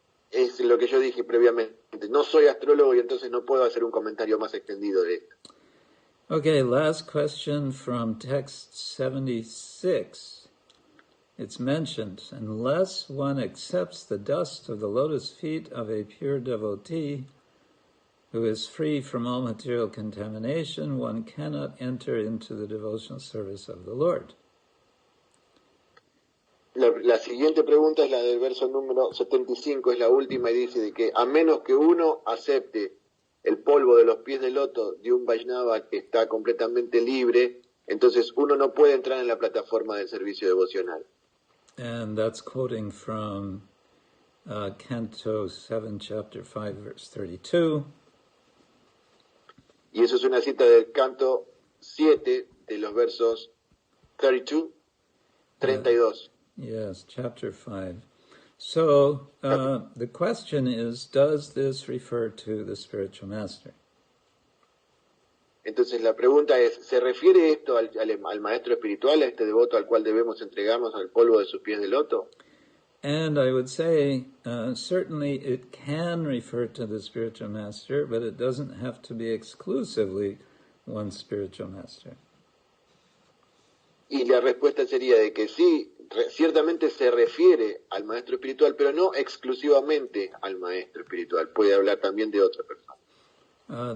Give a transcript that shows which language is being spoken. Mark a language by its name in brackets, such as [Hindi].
[Spanish] Es lo que yo dije previamente. No soy astrólogo y entonces no puedo hacer un comentario más extendido de esto. [English] Okay, last question from text 76. It's mentioned, unless one accepts the dust of the lotus feet of a pure devotee who is free from all material contamination, one cannot enter into the devotional service of the Lord. [Spanish] La siguiente pregunta es la del verso número 75, es la última, y dice de que a menos que uno acepte el polvo de los pies de loto de un Vaishnava que está completamente libre, entonces uno no puede entrar en la plataforma del servicio devocional. [English] And that's quoting from Canto 7, chapter 5, verse 32. [Spanish] Y eso es una cita del Canto 7, de los versos 32. [English] Yes, chapter 5. So, the question is, does this refer to the spiritual master? [Spanish] Entonces la pregunta es, ¿se refiere esto al maestro espiritual, a este devoto al cual debemos entregarnos al polvo de sus pies de loto? [English] And I would say, certainly it can refer to the spiritual master, but it doesn't have to be exclusively one spiritual master. [Spanish] Y la respuesta sería de que sí, ciertamente se refiere al maestro espiritual, pero no exclusivamente al maestro espiritual. Puede hablar también de otra persona.